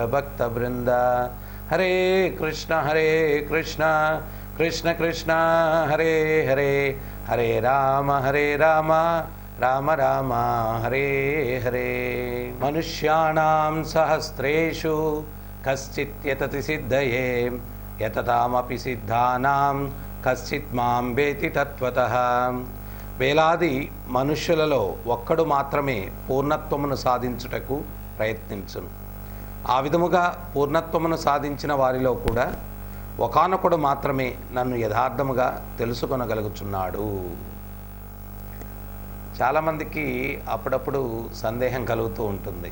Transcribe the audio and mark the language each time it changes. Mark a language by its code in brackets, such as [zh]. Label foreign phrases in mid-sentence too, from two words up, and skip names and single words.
[sa] भक्त बृन्द हरे कृष्ण कृष्ण कृष्ण हरे हरे हरे राम राम राम हरे हरे मनुष्याणां सहस्रेषु कश्चित् यतति सिद्धये यततामपि सिद्धानां कश्चित् मां वेत्ति तत्त्वतः [te] వేలాది మనుష్యులలో ఒక్కడు మాత్రమే పూర్ణత్వమును సాధించుటకు ప్రయత్నించును. ఆ విధముగా పూర్ణత్వమును సాధించిన వారిలో కూడా ఒకానొకడు మాత్రమే నన్ను యథార్థముగా తెలుసుకొనగలుగుచున్నాడు. చాలామందికి అప్పుడప్పుడు సందేహం కలుగుతూ ఉంటుంది.